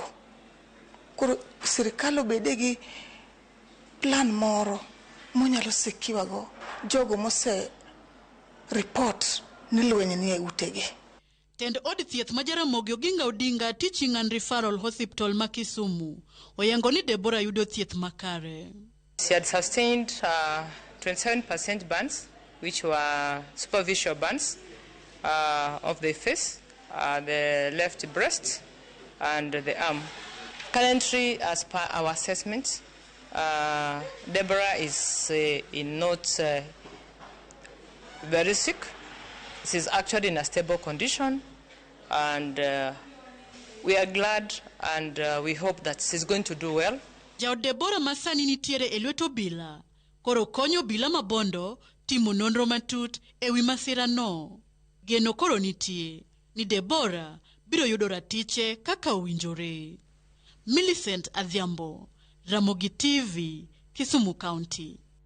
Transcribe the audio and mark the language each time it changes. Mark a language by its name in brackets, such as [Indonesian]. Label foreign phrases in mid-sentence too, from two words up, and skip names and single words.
[Luo (Kenya and Tanzania)] Koro sirikal obede gi plan moro monyalo sekiwago jogo mose report ni lweny ni e utegi. Tend od thieth ma Jaramogi Oginga Odinga Teaching and Referral Hospital ma Kisumu oyango ni Debora yudo thieth makare. [English] She had sustained 27% burns, which were superficial burns of the face, the left breast, and the arm. Currently, as per our assessment, Deborah is not very sick. She's actually in a stable condition, and we are glad and we hope that she's going to do well. [Luo (Kenya and Tanzania)] Jaod Debora masani nitiere e lweto bila, koro konyo bila mabondo timo nonro matut ewi masira no. Geno koro nitie ni Debora biro yudo ratiche kaka owinjore. Millicent Adhiambo, Ramogi TV, Kisumu County.